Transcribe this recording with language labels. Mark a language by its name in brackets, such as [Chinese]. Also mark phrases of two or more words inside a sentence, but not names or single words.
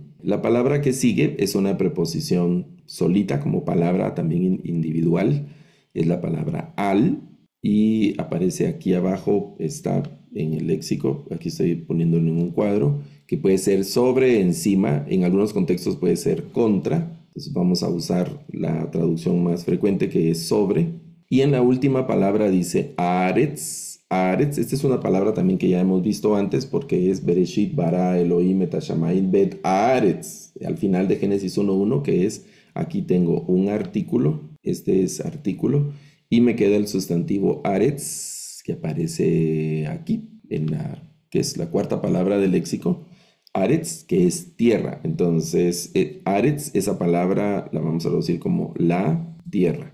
[Spanish] La palabra que sigue es una preposición solita como palabra también individual, es la palabra al, y aparece aquí abajo, está en el léxico, aquí estoy poniéndolo en un cuadro, que puede ser sobre, encima, en algunos contextos puede ser contra. Entonces vamos a usar la traducción más frecuente, que es sobre. Y en la última palabra dice Aretz. Aretz, esta es una palabra también que ya hemos visto antes, porque es [Hebrew] בראשית ברא אלוהים את השמים ואת ארץ. [Spanish] Al final de Génesis 1:1, que es, aquí tengo un artículo, este es artículo, y me queda el sustantivo Aretz, que aparece aquí, que es la cuarta palabra del léxico. Aretz, que es tierra. Entonces, Aretz, esa palabra la vamos a traducir como la tierra.